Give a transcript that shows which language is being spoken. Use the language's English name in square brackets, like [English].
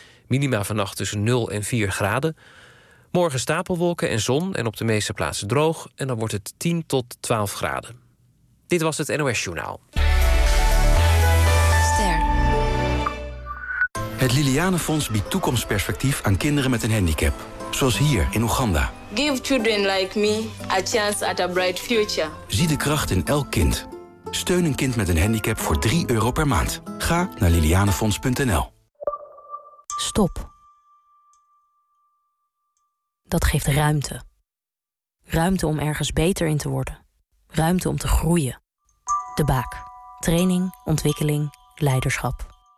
[Dutch] Minima vannacht tussen 0 en 4 graden. Morgen stapelwolken en zon en op de meeste plaatsen droog. En dan wordt het 10 tot 12 graden. Dit was het NOS Journaal. Het Liliane Fonds biedt toekomstperspectief aan kinderen met een handicap. Zoals hier in Oeganda. [English] Give children like me a chance at a bright future. [Dutch] Zie de kracht in elk kind. Steun een kind met een handicap voor 3 euro per maand. Ga naar lilianefonds.nl. Stop. Dat geeft ruimte. Ruimte om ergens beter in te worden. Ruimte om te groeien. De Baak. Training, ontwikkeling, leiderschap.